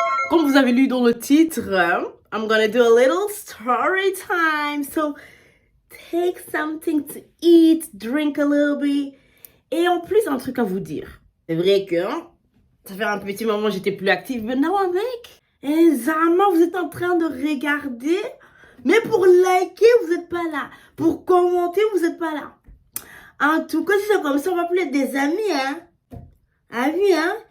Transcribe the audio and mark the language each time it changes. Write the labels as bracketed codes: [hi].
[fr] Comme vous avez lu dans le titre, [en] I'm gonna do a little story time. So, take something to eat, drink a little bit. [fr] Et en plus, un truc à vous dire. C'est vrai que ça fait un petit moment que j'étais plus active, mais [en] now I'm back. [fr] Et Zama, vous êtes en train de regarder, mais pour liker, vous n'êtes pas là. Pour commenter, vous n'êtes pas là. En tout cas, si c'est comme ça, on va plus être des amis, hein. Amis, hein.